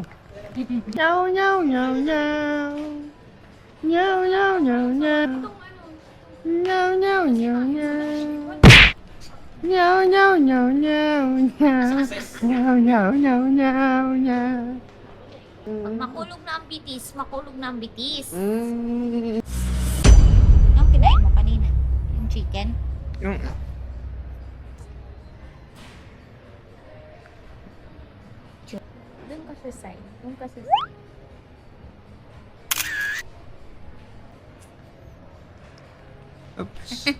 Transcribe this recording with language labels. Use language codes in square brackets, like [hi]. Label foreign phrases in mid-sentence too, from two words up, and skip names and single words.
[bik] Nyaw, nyaw, nyaw, nyaw. Nyaw, nyaw, nyaw, nyaw. Nyaw, nyaw, nyaw, nyaw. Nyaw, nyaw, nyaw, nyaw, nyaw. Nyaw, nyaw, nyaw, nyaw, nyaw. Pag makulog na ang bitis, makulog na ang bitis. Mm. [tl] Ang kinain mo kanina? Yung chicken? Yung... Doon ka sa side. Doon ka sa side. Oops.